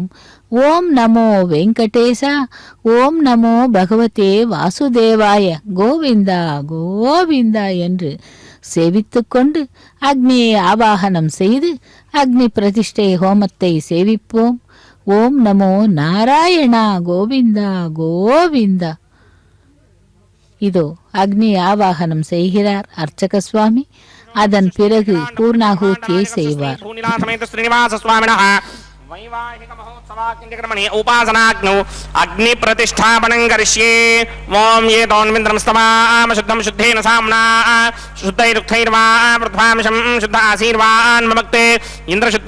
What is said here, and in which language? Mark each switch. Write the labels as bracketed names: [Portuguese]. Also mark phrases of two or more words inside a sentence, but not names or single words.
[Sanskrit] ॐ नमो वेङ्कटेश, ॐ नमो भगवते वासुदेवाय, [Tamil] கோவிந்தா கோவிந்தா என்று சேவித்துக்கொண்டு அக்னியை ஆவாகனம் செய்து அக்னி பிரதிஷ்டை ஹோமத்தை சேவிப்போம். [Sanskrit] ॐ नमो नारायण, [Tamil] கோவிந்தா கோவிந்தா. இதோ அக்னி ஆவாகனம் செய்கிறார் அர்ச்சக சுவாமி. அதன் பிறகு பூர்ணாகூத்தியை செய்வார். [Sanskrit] उपासनाग्नौ अग्नि प्रतिष्ठापनं करिष्ये. ओम ये दोन्विन्द्रं स्तवाम शुद्धं शुद्धेन साम्ना शुद्धैरुक्थैर्वा प्रथमांशं शुद्ध आशीर्वान् ममक्ते इंद्र शुद्धो